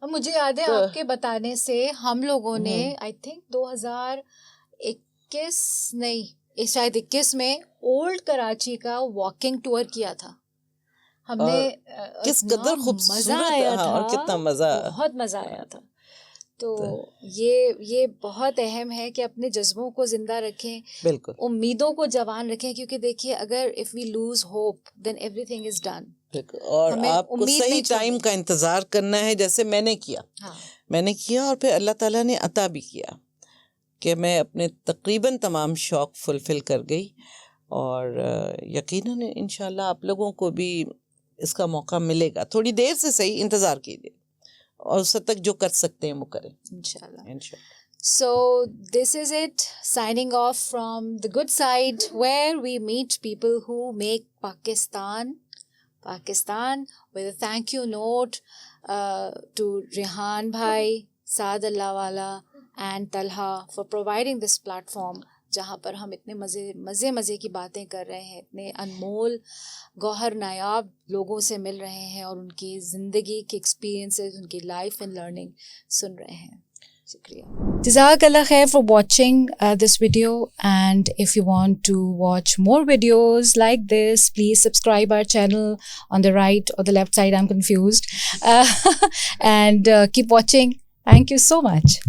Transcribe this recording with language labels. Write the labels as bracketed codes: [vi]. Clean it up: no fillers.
[ur] مجھے یاد ہے آپ کے بتانے سے ہم لوگوں نے آئی تھنک 2021 نہیں شاید 21 میں اولڈ کراچی کا واکنگ ٹور کیا تھا. ہم نے کس قدر خوبصورت, اور کتنا مزہ, بہت مزہ آیا تھا. تو یہ بہت اہم ہے کہ اپنے جذبوں کو زندہ رکھیں, بالکل امیدوں کو جوان رکھیں, کیونکہ دیکھیے اگر [en] if we lose hope then everything is done. [ur] اور آپ کو صحیح ٹائم کا انتظار کرنا ہے, جیسے میں نے کیا, اور پھر اللہ تعالیٰ نے عطا بھی کیا کہ میں اپنے تقریباً تمام شوق فلفل کر گئی. اور یقیناً انشاءاللہ آپ لوگوں کو بھی اس کا موقع ملے گا, تھوڑی دیر سے صحیح انتظار کیجیے, اور اس تک جو کر سکتے ہیں وہ کریں انشاءاللہ. [en] So this is it, signing off from the good side, where we meet people who make Pakistan with a thank you note to Rehan Bhai, Saad Allahwala and Talha for providing this platform [ur] جہاں پر ہم اتنے مزے کی باتیں کر رہے ہیں, اتنے انمول گوہر نایاب لوگوں سے مل رہے ہیں اور ان کی زندگی کے ایکسپیرینسز, ان کی لائف اینڈ لرننگ سن رہے ہیں. شکریہ. [en] جزاک اللہ خیر for watching this video, and if you want to watch more videos like this, please subscribe our channel on the right or the left side, I'm confused, and keep watching. Thank you so much.